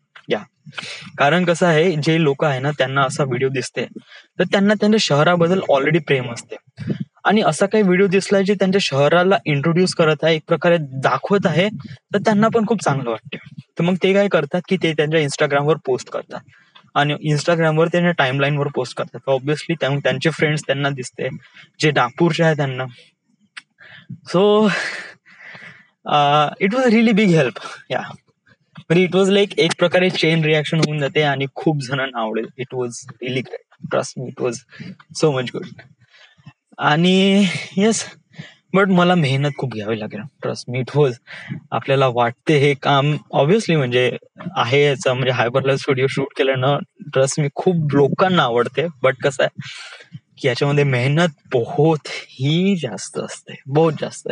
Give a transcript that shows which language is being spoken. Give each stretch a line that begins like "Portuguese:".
Marathi: या कारण कसं आहे, जे लोक आहे ना त्यांना असा व्हिडिओ दिसते तर त्यांना त्यांच्या शहराबद्दल ऑलरेडी प्रेम असते, आणि असा काही व्हिडिओ दिसलाय जे त्यांच्या शहराला इंट्रोड्यूस करत आहे, एक प्रकारे दाखवत आहे, तर त्यांना पण खूप चांगलं वाटते. तर मग ते काय करतात की ते त्यांच्या इंस्टाग्रामवर पोस्ट करतात, आणि इंस्टाग्रामवर त्यांच्या टाइमलाईनवर पोस्ट करतात. ऑब्व्हियसली त्यांचे फ्रेंड्स त्यांना दिसते जे नागपूरचे आहे त्यांना.
English: So it was really big help.
Marathi: या म्हणजे
English: it was like
Marathi: एक प्रकारे चेन रिॲक्शन होऊन जाते आणि खूप जणांना आवडेल.
English: It was really great. Trust me, it was so much good.
Marathi: आणि येस, बट मला मेहनत खूप घ्यावी लागेल.
English: trust me, it was,
Marathi: आपल्याला वाटते हे काम ऑब्व्हियसली म्हणजे आहे याचा, म्हणजे हायपरलॅप व्हिडिओ शूट केलं ना, ट्रस्ट मी खूप लोकांना आवडते, बट कसं आहे की याच्यामध्ये मेहनत
Hindi: बहुत ही जास्त
Marathi: असते, बहुत जास्त.